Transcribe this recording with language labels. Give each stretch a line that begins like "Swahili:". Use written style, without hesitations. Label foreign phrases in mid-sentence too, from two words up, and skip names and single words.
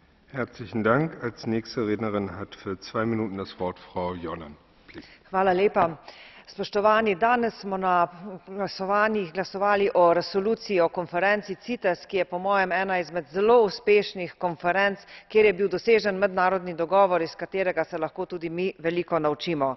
German: Herzlichen Dank. Als nächste Rednerin hat für 2 Minuten das Wort Frau Jordan.
Slovenian: Hvala lepa. Spoštovani, danes smo na glasovanjih glasovali o resoluciji o konferenci CITES, ki je po mojem ena izmed zelo uspešnih konferenc, kjer je bil dosežen mednarodni dogovor, iz katerega se lahko tudi mi veliko naučimo.